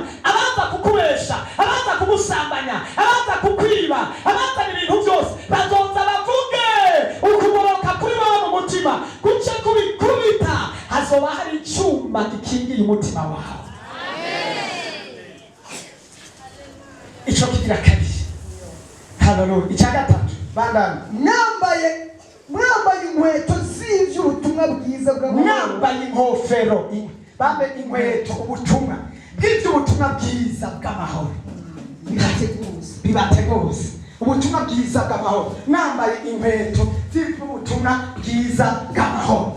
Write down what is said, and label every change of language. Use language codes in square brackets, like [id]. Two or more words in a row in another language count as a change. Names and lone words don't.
[rn] Abaza kukubesha, abaza kugusambanya, abaza kukwiba, abaza ibintu byose bazoza bavuge ukugororoka kuri wowe mu mutima, guce kubikubita. Hazoba hari icyuma gikingiye umutima wawe. Ico kigira kabiri. Haleluya. Icya gatatu, bandana mwambaye inkweto z'ivy'ubutumwa bwiza bw'amahoro. Mwambaye inkofero, bambe inkweto, ubutumwa bw'ivy'ubutumwa bwiza bw'amahoro. Bibateguza ubutumwa bwiza bw'amahoro. Mwambaye inkweto z'ivy'ubutumwa bwiza bw'amahoro.